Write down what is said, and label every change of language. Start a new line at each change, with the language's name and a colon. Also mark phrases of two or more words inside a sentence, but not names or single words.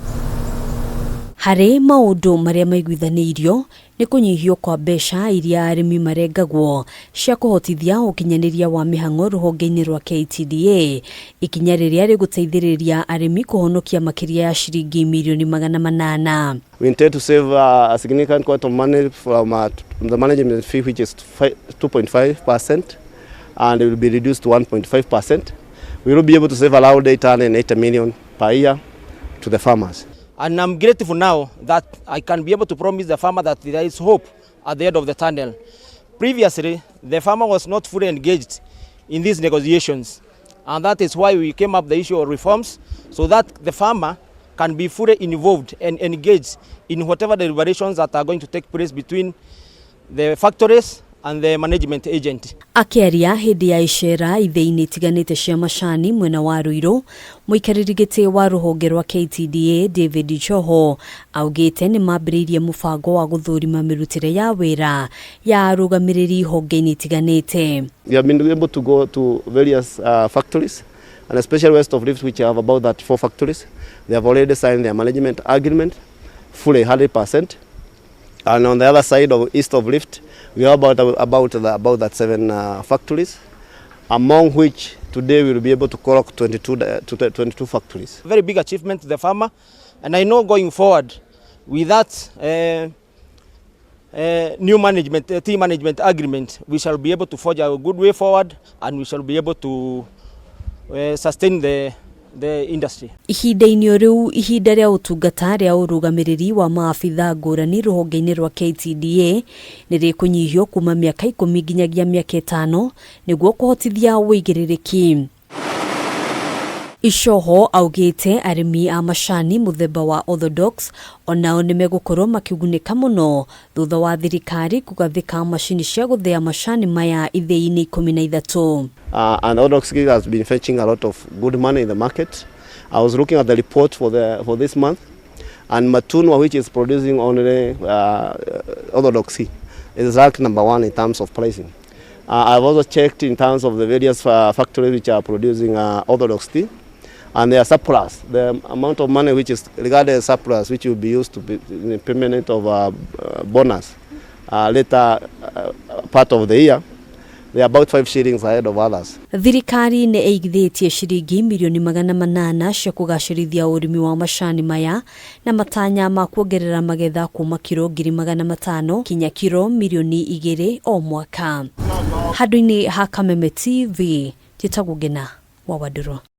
Kikuyu: Hari maundu maria maiguithaniirio ni kunyihio kwa mbeca iria arimi marengagwo cia kuhotithia ukinyaniria wa mihango ruhonge-ini rwa KTDA ikinya riria riguteithiriria arimi kuhonokia makiria ya shiringi milioni 800.
English: We intend to save a significant quantum of money from the management fee, which is 2.5%, and it will be reduced to 1.5%. We will be able to save around 880 million per year to the farmers. And I'm grateful now that I can be able to promise the farmer that there is hope at the end of the tunnel. Previously, the farmer was not fully engaged in these negotiations, and that is why we came up the issue of reforms, so that the farmer can be fully involved and engaged in whatever deliberations that are going to take place between the factories and the management agent.
Kikuyu: Akiaria hindi ya icera ITHII-ini itiganite cia macani mwena wa Ruiru, muikariri giti wa ruhonge rwa KTDA David Choho augite ni mambiriirie mubango wa guthurima mirutire ya wira ya arugamiriri honge-ini itiganite.
English: We have been able to go to various factories, and especially west of Rift, which have about 4 factories. They have already signed their management agreement fully 100%, and on the other side of east of Rift we have about that 7 factories, among which today we will be able to clock 22 factories. Very big achievement to the farmer, and I know going forward with that new management team management agreement, we shall be able to forge a good way forward, and we shall be able to sustain the industry.
Kikuyu: Ihinda-ini riu ihinda ria utungata ria urugamiriri wa maafitha ngurani ruhonge-ini rwa KTDA ni rikunyihio kuma miaka 10 nginyagia miaka 5 niguo kuhotithia uigiririki. Icoho augite arimi a macani muthemba wa orthodox onao ni megukorwo makiugunika muno thutha wa thirikari kugathika macini cia guthia macani maya ITHII-ini 13.
English: And orthodox has been fetching a lot of good money in the market. I was looking at the report for this month, and Matunwa, which is producing only orthodox, is ranked number 1 in terms of pricing. I've also checked in terms of the various factories which are producing orthodox tea, and their surplus, the amount of money which is regarded as surplus, which will be used to be in the payment of bonus later part of the year, they are about 5 shillings ahead of others.
Kikuyu: Thirikari ni eigithitie shiringi milioni 800 cia kugacirithia urimi wa macani maya na matanya ma kuongerera magetha kuma kilo 500,000 kinya kilo milioni 2 o mwaka. Handu-ini ha Kameme TV, Titagugena wa Waduro.